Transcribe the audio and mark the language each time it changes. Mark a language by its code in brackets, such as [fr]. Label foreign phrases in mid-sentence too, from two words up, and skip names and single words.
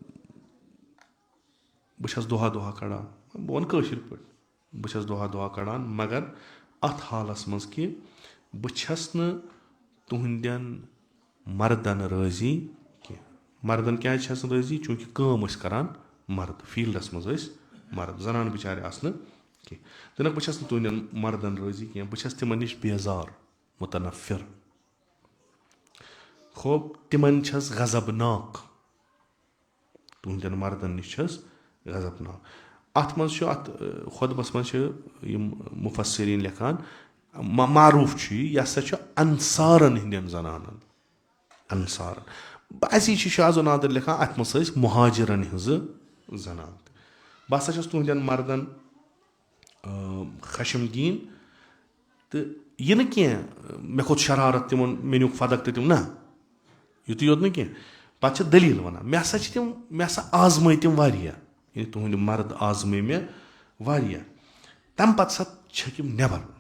[ks] بہٕ چھس دۄہا کڑان بہٕ ونہٕ کٲشِر پٲٹھۍ بہٕ چھس دۄہا کڑان مگر اتھ حالس منٛز کہِ بہٕ چھس نہٕ تُہنٛدٮ۪ن مردن رٲضی کینٛہہ مردن کیٛازِ چھس نہٕ رٲضی چوٗنٛکہِ کٲم ٲسۍ کران مرد فیٖلڈس منٛز ٲسۍ مرد زنان بِچارِ آسہٕ نہٕ کینٛہہ دوٚپنکھ بہٕ چھس نہٕ تُہنٛدٮ۪ن مردن رٲضی کینٛہہ بہٕ چھس تِمن نِش بیزار مُتنفر خوب تِمن چھس غضبناک تُہنٛدٮ۪ن مردن نِش چھس غضبناک اتھ منٛز چھُ اتھ خۄطبس منٛز چھِ یِم مُفسریٖن لیکھان معروٗف چھُ یہِ ہسا چھُ انصارن ہٕنٛدٮ۪ن زنانن انصارن اسی چھِ شاذ و نادر لیکھان اتھ منٛز ٲسۍ مُہاجرن ہٕنٛزٕ زنان بہٕ ہسا چھس تُہنٛدٮ۪ن مردن خشمگیٖن تہٕ یہِ نہٕ کینٛہہ مےٚ کھوٚت شرارت تِمن مےٚ نیُک فدق تہٕ تِم نہ یُتُے یوت نہٕ کینٛہہ پتہٕ چھِ دٔلیٖل ونان مےٚ ہسا آزمٲے تِم واریاہ یعنی تُہنٛدِ مرد آزمٲے مےٚ واریاہ تمہِ پتہٕ سا چھٔکۍ یِم نٮ۪بر